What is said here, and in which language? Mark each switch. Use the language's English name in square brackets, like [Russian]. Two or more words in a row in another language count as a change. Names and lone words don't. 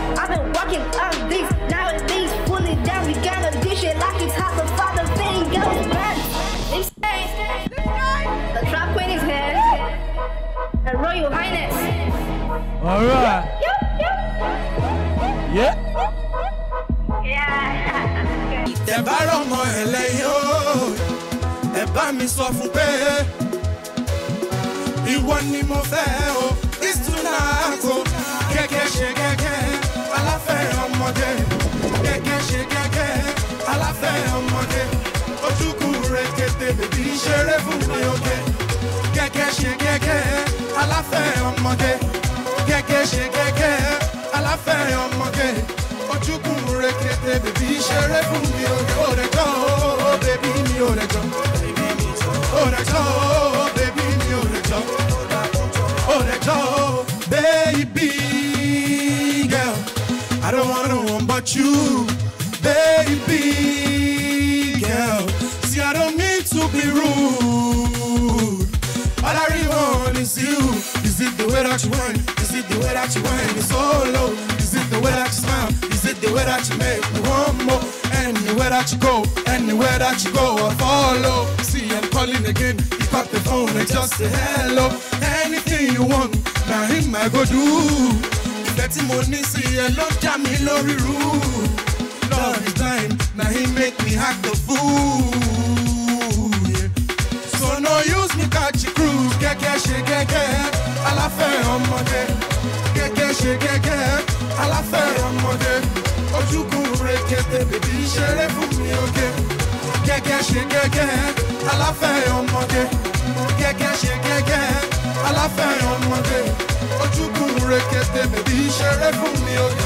[English] I've been working on this, now it is fully down. We gotta dish it like it's hot before the thing goes bad. The trap queen is here. Her Royal Highness. All right. Yep, yep. Yeah. Yeah. [Yoruba] Tẹ́ bá rọ́mọ ẹlẹ́yìn o, ẹ bá mi sọ fún pé ìwọ ni mo fẹ́ o. [English] It's tonight o. [Yoruba] Gẹ́gẹ́ ṣe gẹ́gẹ́, aláfẹ́ ọmọdé. Gẹ́gẹ́ ṣe gẹ́gẹ́, aláfẹ́ ọmọdé. Ojúkú rekete, bèbí ṣeré fún mi oge. Gẹ́gẹ́ ṣe gẹ́gẹ́, aláfẹ́ ọmọdé. Gẹ́gẹ́ ṣe gẹ́gẹ́, aláfẹ́ ọmọdé. Ojúkú rekete, bèbí ṣeré fún mi oge. Ó rẹ̀ jọ o, bèbí mi, ó rẹ̀ jọ. Ó rẹ̀ jọ o, bèbí mi, ó rẹ̀ jọ. Ó rẹ̀ jọ o, [English] baby girl. I don't wanna know but you, baby girl. See, I don't mean to be rude. All I really want is you. Is it the way that you whine? Is it the way that you whine? It's so low. Is it the way that you smile? Is it the way that you make me want more? Anywhere that you go, anywhere that you go, I follow. See, I'm calling again. Pick up the phone and just say hello. Anything you want, now him I go do. [Yoruba] Ìfẹ́ tí mo ní sí ẹ ló dá mi lórí rú. [English] Love is blind, now he make me act the fool. Yeah. So no use me catch a cruise. [Yoruba] Gẹ́gẹ́ ṣe gẹ́gẹ́, aláfẹ́ ọmọdé. Gẹ́gẹ́ ṣe gẹ́gẹ́, aláfẹ́ ọmọdé. Ojúkú rekete, bèbí ṣeré fún mi oge. Gẹ́gẹ́ ṣe gẹ́gẹ́, aláfẹ́ ọmọdé. Gẹ́gẹ́ ṣe gẹ́gẹ́, aláfẹ́ ọmọdé. Ojúkú rekete, bèbí ṣeré fún mi oge.